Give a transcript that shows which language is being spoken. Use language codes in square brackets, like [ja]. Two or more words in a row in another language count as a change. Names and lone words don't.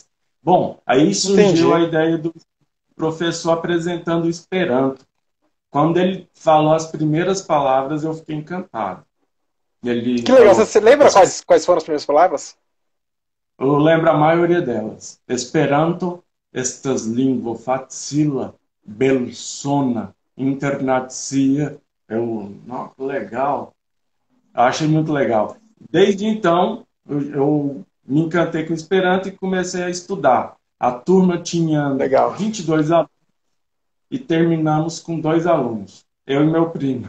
[pt] Bom, aí surgiu a Entendi. ideia do professor apresentando o Esperanto. Quando ele falou as primeiras palavras, eu fiquei encantado. Ele Que legal. falou, Você lembra quais foram as primeiras palavras? eu lembro a maioria delas. [eo] Esperanto estas lingvo facila, belsona, internacia. [pt] Não, que legal. Achei muito legal. Desde então, eu me encantei com o Esperanto e comecei a estudar. A turma tinha Legal. 22 alunos e terminamos com 2 alunos, eu e meu primo.